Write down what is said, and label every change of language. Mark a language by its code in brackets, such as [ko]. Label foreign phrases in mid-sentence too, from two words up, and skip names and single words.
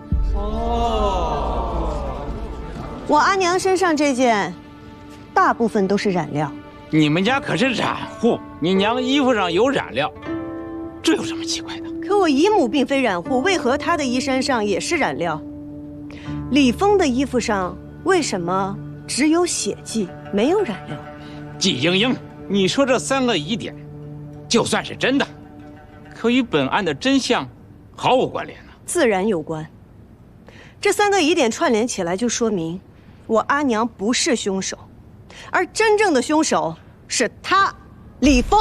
[zh] 我阿娘身上這件，大部分都是染料。你們家可是染戶，你娘衣服上有染料，這有什麼奇怪的？可我姨母並非染戶，為何她的衣衫上也是染料？李峰的衣服上為什麼只有血跡，沒有染料？季英英，你說這3個疑點，就算是真的，可與本案的真相毫無關聯啊。自然有關。這3個疑點串聯起來，就說明我阿娘不是兇手，而真正的兇手是他，李峰。